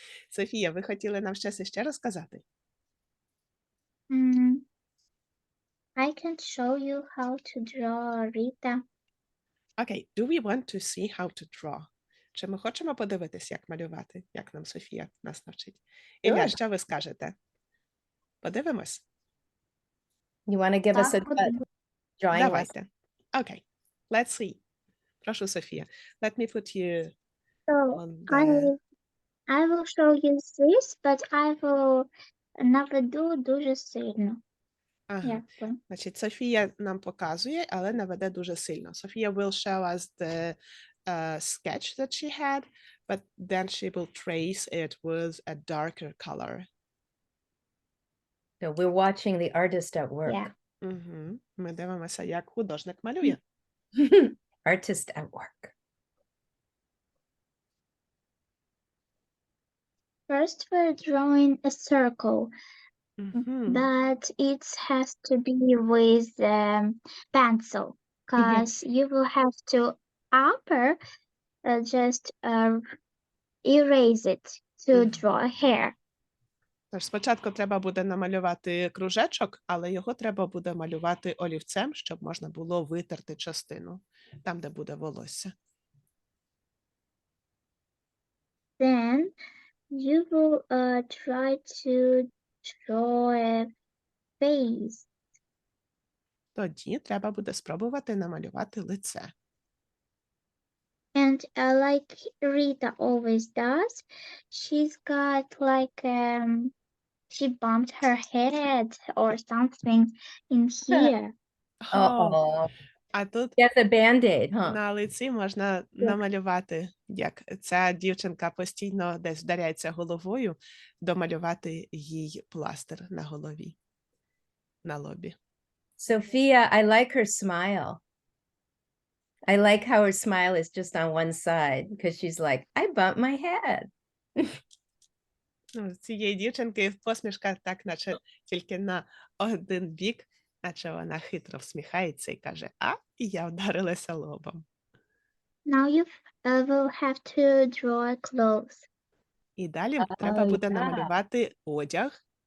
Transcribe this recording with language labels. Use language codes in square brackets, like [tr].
[uk] Софія, ви хотіли нам щось іще розказати? [en] I can show you how to draw, Rita. Окей, do we want to see how to draw? [uk] Чи ми хочемо подивитись, як малювати, як нам Софія нас навчить? Ілля, [en] Sure. [uk] що ви скажете? Подивимось? [en] You want to give us a [uk] Так, [en] drawing lesson? [uk] Давайте. [en] Окей, let's see. [uk] Прошу, Софія. [en] Let me put you So on the... I will show you this, but I will [uk] наведу дуже сильно. Ага. Якби. Значить, Софія нам показує, але наведе дуже сильно. [en] Софія will show us the sketch that she had, but then she will trace it with a darker color. So we're watching the artist at work. Yeah. Угу. [uk] Ми дивимося, як художник малює. [en] Artist at work. First, we're drawing a circle, Угу. but it has to be with pencil, because you will have to just erase it to Mhm. draw a hair. [uk] Тож спочатку треба буде намалювати кружечок, але його треба буде малювати олівцем, щоб можна було витерти частину, там, де буде волосся. [en] Then you will try to draw a face. [uk] Тоді треба буде спробувати намалювати лице. [en] And like Rita always does, she's got like she bumped her head or something in here. Uh-oh. [uk] А тут [en] Get the Band-Aid, huh? [uk] на лиці можна намалювати, як ця дівчинка постійно десь вдаряється головою, домалювати їй пластир на голові, на лобі. [en] Sophia, I like her smile. I like how her smile is just on one side because she's like, I bumped my head. [uk] Ну, цієї дівчинки посмішка так, наче тільки на один бік, наче вона хитро всміхається і каже, і я вдарилася лобом. [en] Now you will have to draw clothes. [uk] І далі треба буде намалювати одяг.